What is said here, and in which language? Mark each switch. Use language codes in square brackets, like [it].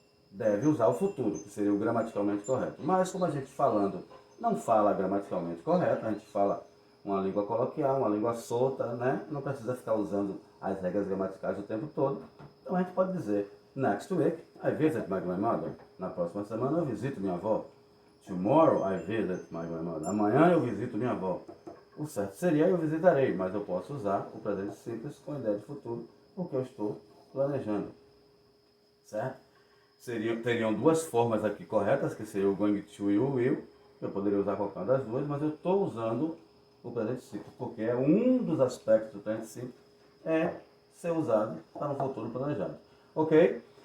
[pt] Deve usar o futuro, que seria o gramaticalmente correto. Mas como a gente falando não fala gramaticalmente correto, a gente fala uma língua coloquial, uma língua solta, né? Não precisa ficar usando as regras gramaticais o tempo todo. Então a gente pode dizer, [en] next week I visit my grandmother. [pt] Na próxima semana eu visito minha avó. [en] Tomorrow I visit my grandmother. [pt] Amanhã eu visito minha avó. O certo seria eu visitarei, mas eu posso usar o presente simples com a ideia de futuro, porque eu estou planejando. Certo? Teriam duas formas aqui corretas, que seria o going to e o will. Eu poderia usar qualquer uma das duas, mas eu estou usando o presente simples, porque é um dos aspectos do presente simples é ser usado para um futuro planejado. Ok?